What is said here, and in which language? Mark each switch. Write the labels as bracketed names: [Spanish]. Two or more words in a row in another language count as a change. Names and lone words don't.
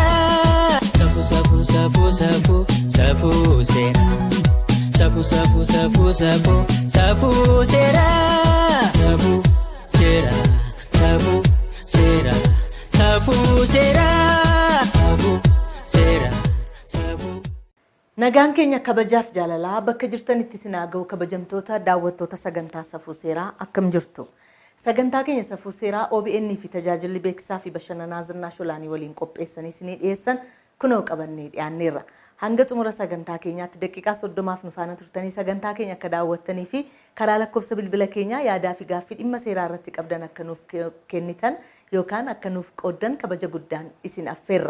[Oromo] Safu safu safu safu safu sera. Safu safu safu safu safu sera. Safu sera. Safu sera. Safu sera. Safu sera. Safu. Nagaan keenya kabajaaf jaalalaa bakka jirtanitti isin haa ga'u kabajamtoota daawwattoota sagantaa safuu seeraa akkam jirtu. Sagantaa keenya safuu seeraa OBN fi tajaajilli beeksisaa fi bashannanaa Zinnaa Sholaanii waliin qopheessanii isinii dhiyeessan kunoo qabannee dhiyaanneerra. Hanga xumura sagantaa keenyaatti daqiiqaa 30 nu faana turtanii sagantaa keenya akka daawwattanii fi karaa lakkoofsa bilbila keenyaa yaadaa fi gaaffii dhimma seeraa irratti qabdan akka nuuf kennitan yookaan akka nuuf qooddan kabaja guddaan isin affeerra.